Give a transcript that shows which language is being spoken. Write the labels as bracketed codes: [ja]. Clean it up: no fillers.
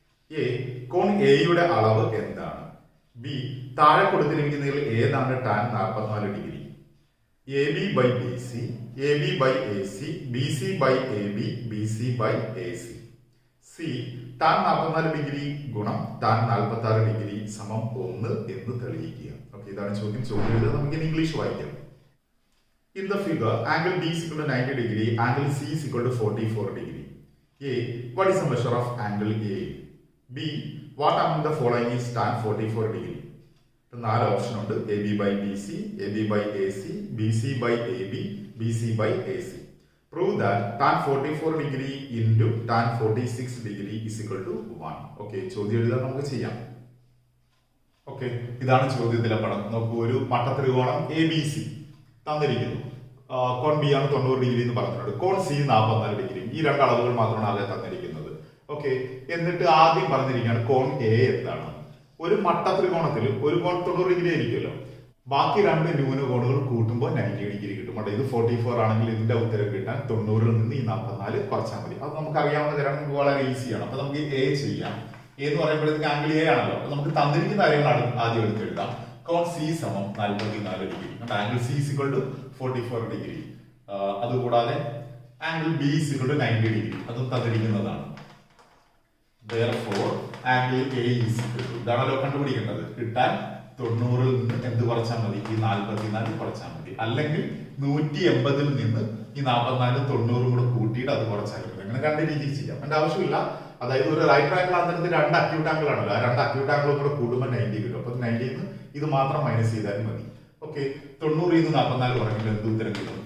[ml] A, കോൺ എയുടെ അളവ് എന്താണ്? ബി, താഴെ കൊടുത്തിരിക്കുന്നതിൽ ഏതാണ് tan 44 degree? [en] A B by B C, A B by A C, B C by A B, B C by A C. [ml] C, tan 44 degree ഗുണം tan 46 degree സമം 1 എന്ന് തെളിയിക്കുക. Okay, ഇതാണ് ചോദ്യം. ചോദ്യം എഴുതാൻ നമുക്ക് ഇംഗ്ലീഷ് വായിക്കാം. [en] In the figure, angle B is equal to 90 degree, angle C is equal to 44 degree. A, what is the measure of angle A? B, what among the following is tan 44 degree? [ml] നാല് option ഉണ്ട്. [en] A B by B C, A B by A C, B C by A B, B C by A C. Prove that tan 44 degree into tan 46 degree is equal to 1. [ml] Okay, ചോദ്യം എഴുതാൻ നമുക്ക് ചെയ്യാം. Okay, ഇതാണ് ചോദ്യത്തിലെ പടം. നോക്കൂ, ഒരു മട്ടത്രികോണം A B C തന്നിരിക്കുന്നു. കോൺ B ആണ് 90 ഡിഗ്രി എന്ന് പറഞ്ഞിട്ടുണ്ട്. കോൺ സി 44 ഡിഗ്രി. ഈ രണ്ട് അളവുകൾ മാത്രമാണ് ആകെ തന്നിരിക്കുന്നത്. ഓക്കെ, എന്നിട്ട് ആദ്യം പറഞ്ഞിരിക്കുകയാണ് കോൺ എ എന്താണ്. ഒരു മട്ടത്രികോണത്തിൽ ഒരു കോൺ 90 ഡിഗ്രി ആയിരിക്കുമല്ലോ. ബാക്കി രണ്ട് ന്യൂനകോണുകൾ കൂട്ടുമ്പോൾ 90 ഡിഗ്രി കിട്ടും. അവിടെ ഇത് 44 ആണെങ്കിൽ ഇതിന്റെ ഉത്തരം കിട്ടാൻ 90-ൽ നിന്ന് ഈ 44 കുറച്ചാൽ മതി. അത് നമുക്ക് അറിയാവുന്ന കാര്യം, നമുക്ക് വളരെ ഈസിയാണ്. അപ്പൊ നമുക്ക് എ ചെയ്യാം. എ എന്ന് പറയുമ്പോഴത്തേക്ക് ആംഗിൾ എ ആണല്ലോ. അപ്പൊ നമുക്ക് തന്നിരിക്കുന്ന കാര്യങ്ങൾ ആദ്യം എടുത്ത് എഴുതാം. കോൺ സി സമം 44 degree. [en] Angle C is equal to 44 degree. [ml] അതുകൂടാതെ [en] Angle B is equal to 90 degree. [ml] അതും തന്നിരിക്കുന്നതാണ്. [en] Therefore, angle A is equal to, [ml] ഇതാണല്ലോ കണ്ടുപിടിക്കേണ്ടത്. കിട്ടാൻ 90-ൽ നിന്ന് എന്ത് കുറച്ചാൽ മതി? ഈ 44 കുറച്ചാൽ മതി. അല്ലെങ്കിൽ 180-ൽ നിന്ന് ഈ 44 90 കൂടെ കൂട്ടിയിട്ട് അത് കുറച്ചാൽ മതി. അങ്ങനെ രണ്ട് രീതിയിൽ ചെയ്യാം. അതിന്റെ ആവശ്യമില്ല. അതായത് ഒരു റൈറ്റ് ആംഗിൾ ആണെങ്കിൽ രണ്ട് അക്യൂട്ട് ആംഗിൾ ആണല്ലോ. ആ രണ്ട് അക്യൂട്ട് ആംഗിളും കൂടെ കൂടുമ്പോൾ 90 കിട്ടും. അപ്പൊ 90-ൽ നിന്ന് ഇത് മാത്രം മൈനസ് ചെയ്താലും മതി. ഓക്കെ, 90-ൽ നിന്ന് 44 കുറയ്ക്കുമ്പോൾ എന്ത് ഉത്തരം കിട്ടും?